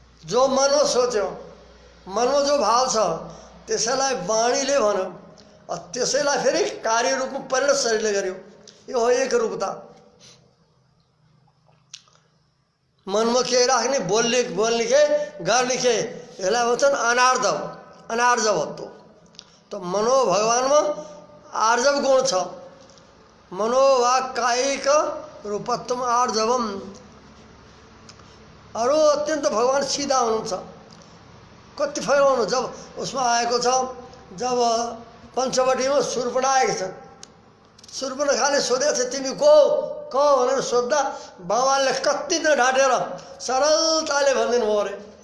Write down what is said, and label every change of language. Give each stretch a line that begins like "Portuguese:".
Nepali: जो मनमा सोच्यो, मनमा जो भाव छ त्यसैलाई वाणीले भन्यो, त्यसैलाई फेरि कार्य रूपमा परिणत शरीरले गर्यो। यो हो एक रूपता। मनमा के राख्ने, बोल्ने के गर्ने के, यसलाई भन्छन् अनार्जव, अनार्जवत्व। तो मनो भगवानमा आर्जव गुण छ।
Sanskrit: मनोवाक्कायिक रूपत्वम आर्जवम।
Nepali: अरू अत्यन्त भगवान सिधा हुनुहुन्छ। कति फैलाउनु जब उसमा आएको छ, जब पञ्चवटीमा सुर्पणा आएको छ, सुर्पणखाले सोधेको छ तिमी को भनेर सोद्धा बाबाले कति नै ढाँटेर सरलताले भनिदिनु भयो अरे।